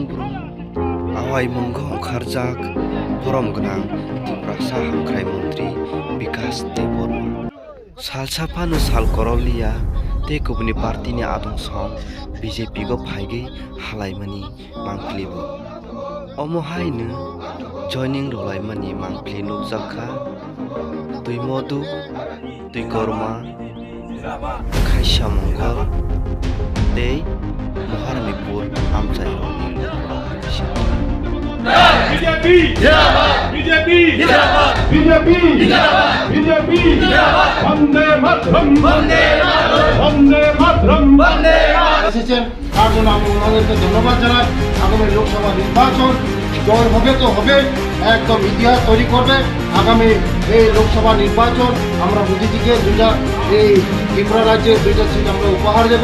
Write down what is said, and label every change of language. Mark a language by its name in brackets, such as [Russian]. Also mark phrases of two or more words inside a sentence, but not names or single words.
[Kok Borok] ब्रुं आवाय मंगो ओंखारजाक फरम गोनां तिप्रासा हांख्राय मन्त्रि बिकास देबर्मा साल साफानो साल करलिया ते गुबुननि पार्टीनि आदं सं बीजेपी को फाइगै हालायमानि मांफ्लिबो अमहायनो जयनिं रलायमानि मांफ्लि नुजाखा दुइ मधु दुइ गरमा Kaisha Mongol Day Maharani Pur Amjai [Sanskrit] BJP BJP BJP BJP Vande Mataram Vande Mataram [Bangla] এসেছেন তার জন্য আমি ওনাদেরকে ধন্যবাদ জানাই। আগামী লোকসভা নির্বাচন জয়ভাবে তো হবে, একদম ইতিহাস তৈরি করবে। আগামী এই লোকসভা নির্বাচন আমরা মোদিজিকে এই ত্রিপুরা রাজ্যে 2টা সিট আমরা উপহার দেব।